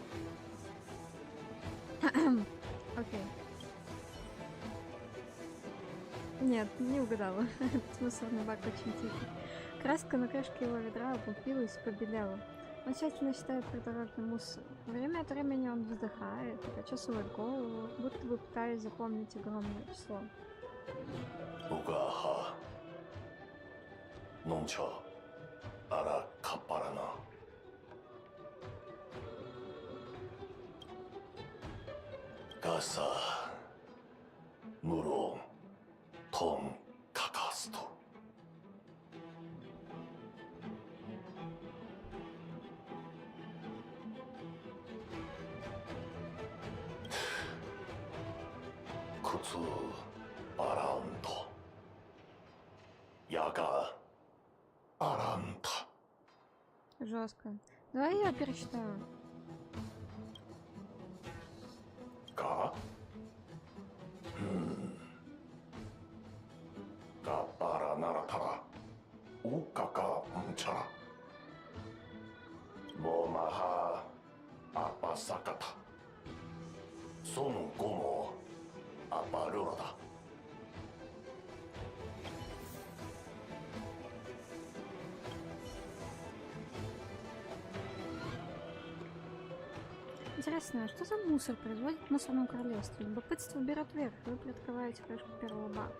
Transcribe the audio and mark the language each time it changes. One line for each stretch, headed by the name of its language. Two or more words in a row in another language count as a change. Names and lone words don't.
Russian: Окей. Нет, не угадала. Этот мусорный бак очень тихий. Краска на крышке его ведра облупилась и побелела. Он тщательно считает придорожный мусор. Время от времени он вздыхает и почесывает голову, будто бы пытаясь запомнить огромное число. Угаха. Нунчо. Ара капарана. Гаса. Мурон. Тон какасту. Куцу аранто. Яга аранта. Жестко. Давай я перечитаю. Га? Капара наратара. Укака мчара. Момаха апасаката. Сон гомо апарурада. Интересно, а что за мусор производит в мусорном королевстве? Любопытство берет вверх, вы приоткрываете крышку первого бака.